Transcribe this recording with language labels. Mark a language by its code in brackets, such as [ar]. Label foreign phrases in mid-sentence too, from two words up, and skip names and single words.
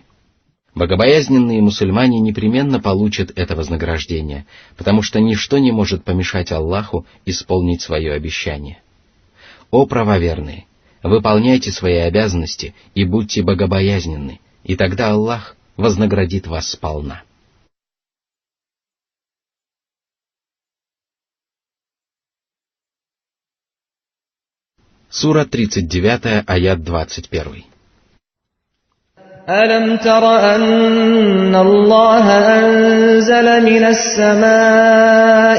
[ru] Богобоязненные мусульмане непременно получат это вознаграждение, потому что ничто не может помешать Аллаху исполнить свое обещание. О правоверные! Выполняйте свои обязанности и будьте богобоязненны, и тогда Аллах вознаградит вас сполна. Сура 39, аят 21. [ar] ألم تر أن الله أنزل من السماء